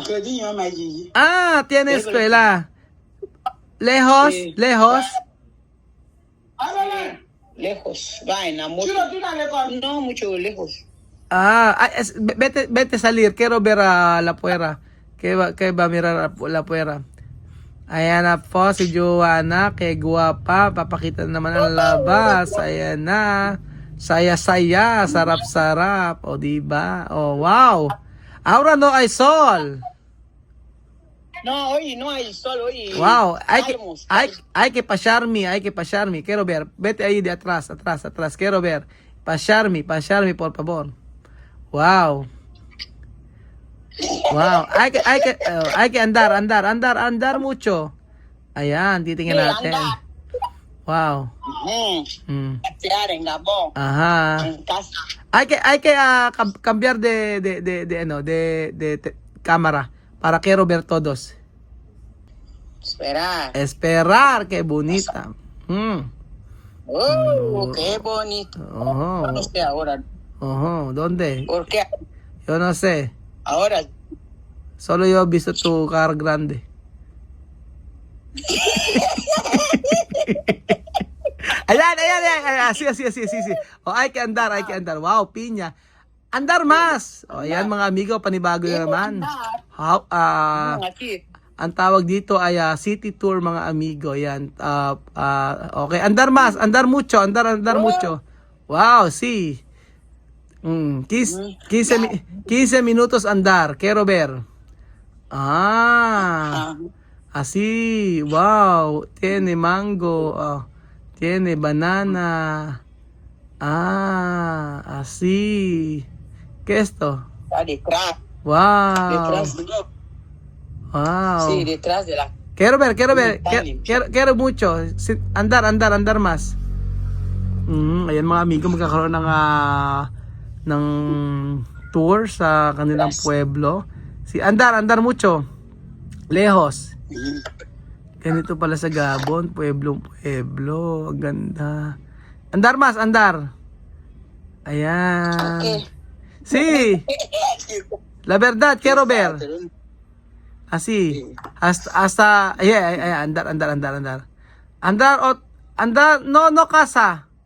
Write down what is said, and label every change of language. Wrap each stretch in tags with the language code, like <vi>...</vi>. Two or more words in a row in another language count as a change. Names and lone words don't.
<es>Ah, tiene escuela. Lejos, Sí. lejos. Lejos. Va en la moto. No, mucho lejos. Ah, vete salir. Quiero ver a la puera. Que va a mirar la puera.</es> <tl>Ayan na po si Joanna. Que guwapa. Papakita naman ang labas. Ayan na. Saya-saya. Sarap-sarap. O, diba? O, wow.</tl> <es>Ahora no hay sol. No, hoy no hay sol, hoy. Wow. Calmos. Hay que pasarme. Hay que pasarme. Quiero ver. Vete ahí de atrás, atrás, atrás. Quiero ver. Pasarme, por favor. Wow. Wow. Hay que andar mucho.</es> <tl>Ayan, titingnan</tl> <es>Sí,</es> <tl>natin.</tl> <es>anda. Wow. Mm. Tirar en Gabón. Ajá. En casa. Hay que cambiar de cámara para quiero ver todos. Esperar. Esperar, qué bonita. Mm. Oh, qué bonito. Ojo. No sé ahora. Ojo, ¿dónde? ¿Por qué? Yo no sé. Ahora. Solo yo he visto tu car grande.</es> <tl>Ayan. Así.</tl> <es>O, hay que andar. Wow, piña. Andar más.</es> <tl>O, ayan mga amigo, panibago na naman.</tl> <es>Aquí.</es> <tl>Ang tawag dito ay</tl> <en>city tour</en> <tl>mga amigo. Ayan.</tl> <es>Okay, andar más. Andar mucho. Wow, sí. 15 minutos andar. Quiero ver. Así, wow, tiene mango, tiene banana. Así. ¿Qué es esto? Está detrás. Wow. Detrás. Wow. Sí, detrás de la. Quiero ver. Quiero mucho. Andar más.</es> <tl>Ayan mga amigo, magkakaroon ng tour sa kanilang pueblo.</tl> <es>Andar mucho. Lejos.</es> <tl>Ganito pala sa Gabon, pueblo. Ang ganda.</tl> <es>Andar más.</es> <tl>Ayan. Okay.</tl> <es>Sí. La verdad, quiero ver. Así. Hasta andar. No casa.</es>